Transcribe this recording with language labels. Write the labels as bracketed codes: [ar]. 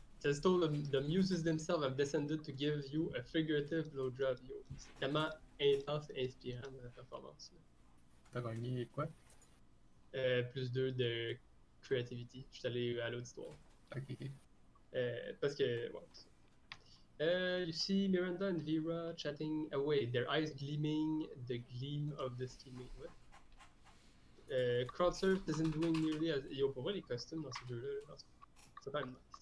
[en] Says told the muses themselves have descended to give you a figurative blowjob. [fr] Yo, c'est tellement intense et inspirant dans la performance. T'as gagné quoi? Plus 2 de creativity. Je suis allé à l'auditoire. Ok. Parce que, ouais. [en] You see Miranda and Vera chatting away, their eyes gleaming, the gleam of the scheming. What? Crowdsurf isn't doing nearly as. [fr] Yo, pour vrai, les costumes dans ce jeu-là, c'est pas nice.